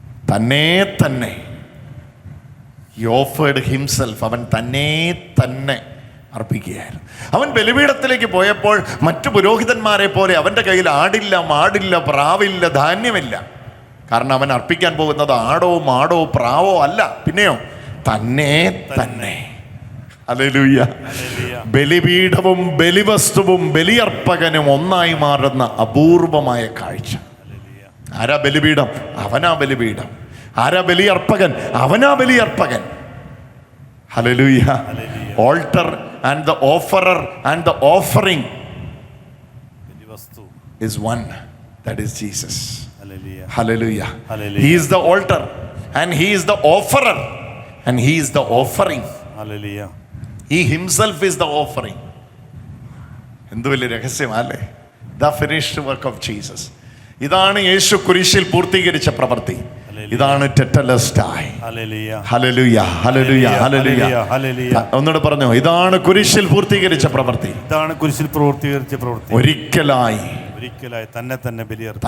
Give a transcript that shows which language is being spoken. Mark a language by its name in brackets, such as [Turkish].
[English] തന്നെ തന്നെ he offered himself. [Malayalam] അവൻ തന്നെ തന്നെ അർപ്പിക്കുകയായിരുന്നു. അവൻ ബലിപീഠത്തിലേക്ക് പോയപ്പോൾ മറ്റു പുരോഹിതന്മാരെ പോലെ അവൻ്റെ കയ്യിൽ ആടില്ല, മാടില്ല, പ്രാവില്ല, ധാന്യമില്ല. കാരണം അവൻ അർപ്പിക്കാൻ പോകുന്നത് ആടോ മാടോ പ്രാവോ അല്ല, പിന്നെയോ തന്നെ തന്നെ. ഹല്ലേലൂയ. ബലിപീഠവും ബലിവസ്തുവും ബലിയർപ്പകനും ഒന്നായി മാറുന്ന അപൂർവമായ കാഴ്ച. ആരാ ബലിപീഠം? അവനാ ബലിപീഠം. ആരാ ബലിയർപ്പകൻ? അവനാ ബലിയർപ്പകൻ. Hallelujah. [English] Altar and the offerer and the offering is one, that is Jesus. Hallelujah. He is the altar and he is the offerer and he is the offering. Hallelujah. He himself is the offering. [Malayalam] എന്ത് വലിയ രഹസ്യമല്ലേ? [English] The finished work of Jesus. [Malayalam] ഇതാണ് യേശു കുരിശിൽ പൂർത്തീകരിച്ച പ്രവൃത്തി. ഇതാണ് ടെറ്റലസ്റ്റായി. Hallelujah, hallelujah, hallelujah. ഒന്നുകൂടെ പറഞ്ഞോ, ഇതാണ് കുരിശിൽ പൂർത്തീകരിച്ച പ്രവൃത്തി. ഇതാണ് കുരിശിൽ പൂർത്തീകരിച്ച പ്രവൃത്തി. ഒരിക്കലായി തന്നെ തന്നെ ബലിയർപ്പിച്ചു.